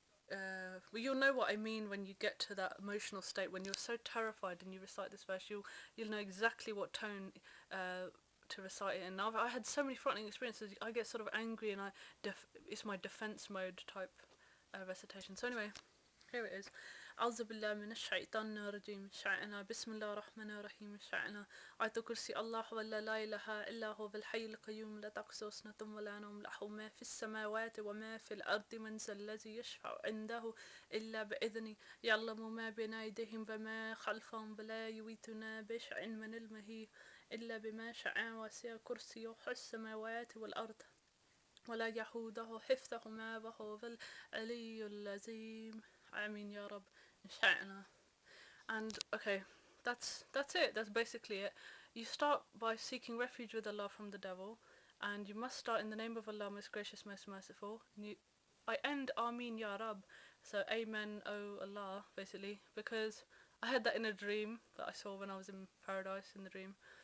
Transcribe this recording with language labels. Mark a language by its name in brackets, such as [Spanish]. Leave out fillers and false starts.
[English] Well, you'll know what I mean when you get to that emotional state when you're so terrified and you recite this verse. You'll know exactly what tone to recite it in. I had so many frightening experiences. I get sort of angry and it's my defense mode type recitation. So anyway, here it is. [Arabic] أعوذ بالله من الشيطان الرجيم شعنا بسم الله الرحمن الرحيم شعنا آية كرسي الله ولا لا إله إلا هو بالحي القيوم لا تأخذه سنة ولا نوم له ما في السماوات وما في الأرض من ذا الذي يشفع عنده إلا بإذنه يعلم ما بين أيديهم وما خلفهم ولا يحيطون بشيء من علمه إلا بما شاء وسع كرسيه السماوات والأرض ولا يحوده حفظهما وهو العلي العظيم آمين يا رب inshallah. [English] And okay, that's it. That's basically it. You start by seeking refuge with Allah from the devil, and you must start in the name of Allah, most gracious, most merciful. I end Ameen Ya Rab, so Amen, O Allah, basically, because I had that in a dream that I saw when I was in paradise in the dream.